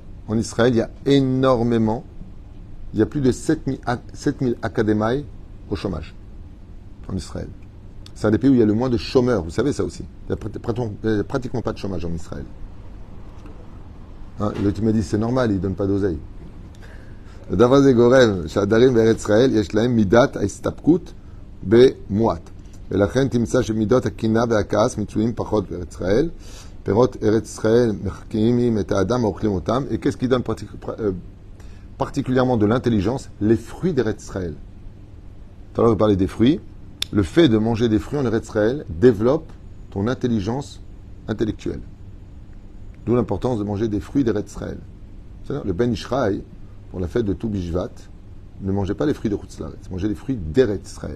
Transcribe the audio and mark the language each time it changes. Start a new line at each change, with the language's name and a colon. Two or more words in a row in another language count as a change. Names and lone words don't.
French: En Israël, il y a énormément. Il y a plus de 7000 académiques au chômage. En Israël. C'est un des pays où il y a le moins de chômeurs. Vous savez ça aussi. Il n'y a pratiquement pas de chômage en Israël. Tu m'as dit c'est normal, ils ne donnent pas d'oseille.
Hebrew: הדבר זה גורם שהדרים בארץ ישראל יש להם מידת ההסתפקות במועט. ולכן תמצא שמידות הקינה והכעס מצויים פחות בארץ ישראל. פירות ארץ ישראל מחכימים את האדם ואוכלים אותם.
French: Et qu'est-ce qui donne particulièrement de l'intelligence? Les fruits d'Eretz Israël. Tout à l'heure, je parlais des fruits. Le fait de manger des fruits en Eretz Israël développe ton intelligence intellectuelle. D'où l'importance de manger des fruits d'Eretz Israël. C'est-à-dire, le Ben Ishraï, pour la fête de Tou Bishvat, ne mangez pas les fruits de
Hebrew: חוץ לארץ,
French: mangez les fruits d'Eretz Israël.